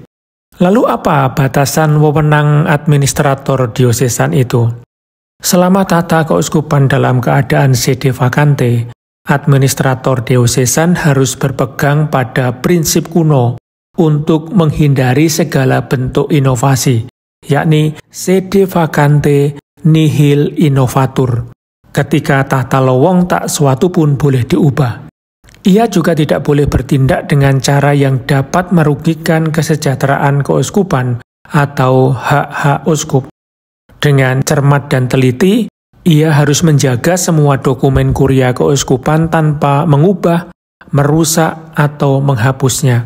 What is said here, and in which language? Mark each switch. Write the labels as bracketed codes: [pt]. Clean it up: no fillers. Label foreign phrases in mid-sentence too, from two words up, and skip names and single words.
[id] Lalu apa batasan wewenang administrator diosesan itu? Selama tata keuskupan dalam keadaan [la] sede vacante, [id] administrator diosesan harus berpegang pada prinsip kuno untuk menghindari segala bentuk inovasi, yakni [la] sede vacante nihil innovatur. [id] Ketika tahta lowong tak suatu pun boleh diubah. Ia juga tidak boleh bertindak dengan cara yang dapat merugikan kesejahteraan keuskupan atau hak-hak uskup. Dengan cermat dan teliti, ia harus menjaga semua dokumen kuria keuskupan tanpa mengubah, merusak, atau menghapusnya.